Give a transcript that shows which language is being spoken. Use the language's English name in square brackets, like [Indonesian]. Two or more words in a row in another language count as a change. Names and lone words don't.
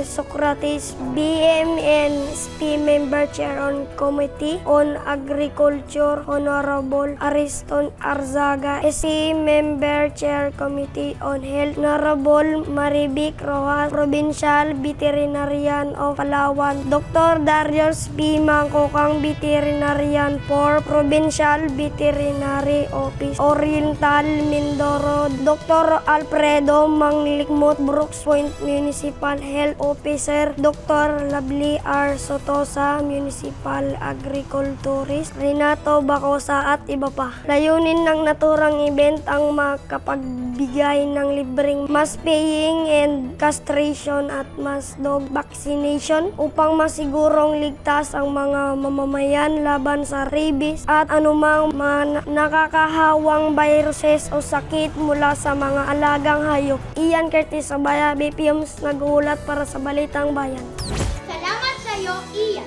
[English] Socrates, BMNSP Member Chair on Committee on Agriculture Honorable Ariston Arzaga, SC Member Chair Committee on Health Honorable Marivic Rojas, Provincial Veterinarian of Palawan, Dr. Darius P. Mangkokang Veterinarian for Provincial Veterinary Office, Oriental Mindoro, Dr. Alfredo Manglikmot, Brooks Point Municipal Health Officer, Dr. Lovely R. Sotosa, Municipal Agriculturist, Renato Bacosa [Filipino] at iba pa. Layunin ng naturang event ang makapagbigay ng libreng [English] mass paying and castration [Filipino] at [English] mass dog vaccination [Filipino] upang masigurong ligtas ang mga mamamayan laban sa rabies at anumang mga nakakahawang viruses o sakit mula sa mga alagang hayop. Ian Curtis Abaya, BPUMS, nag-uulat para sa Balitang Bayan. Salamat sa iyo, Ian.